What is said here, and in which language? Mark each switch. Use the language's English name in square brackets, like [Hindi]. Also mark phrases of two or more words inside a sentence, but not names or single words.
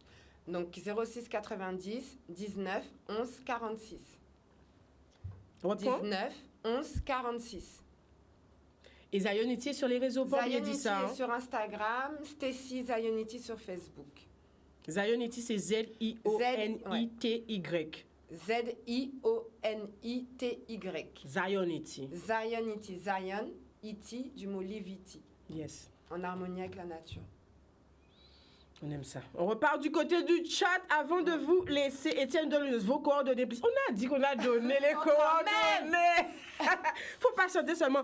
[French] Donc 06 90 19 11 46. 19 11 46. Et Zionity est sur les réseaux, Zionity est sur Instagram, Stécie Zionity sur Facebook. Zionity, c'est Z-I-O-N-I-T-Y. Z-I-O-N-I-T-Y. Zionity. Zionity. Zion, iti, du mot liviti. Yes. En harmonie avec la nature. On aime ça. On repart du côté du chat avant de vous laisser. Étienne, donne vos coordonnées. On a dit qu'on a donné les coordonnées. Faut pas chanter seulement.